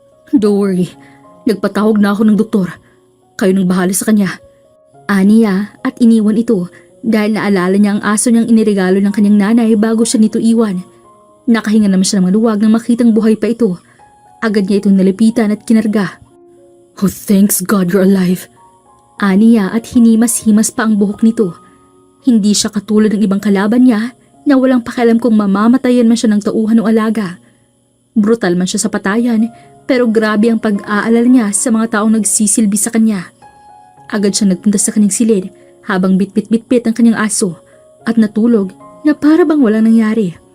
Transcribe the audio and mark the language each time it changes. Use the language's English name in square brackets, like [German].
[English] Don't worry, [Filipino] nagpatawag na ako ng doktor. Kayo nang bahala sa kanya. Aniya at iniwan ito dahil naalala niya ang aso niyang iniregalo ng kanyang nanay bago siya nito iwan. Nakahinga naman siya ng maluwag nang makitang buhay pa ito. Agad niya itong nalipitan at kinarga. [English] Oh, thanks God you're alive. [Filipino] Aniya at hinimas-himas pa ang buhok nito. Hindi siya katulad ng ibang kalaban niya na walang pakialam kung mamamatayan man siya ng tauhan o alaga. Brutal man siya sa patayan pero grabe ang pag-aalala niya sa mga taong nagsisilbi sa kanya. Agad siya nagpunta sa kanyang silid habang bitbit-bitbit ang kanyang aso at natulog na para bang walang nangyari.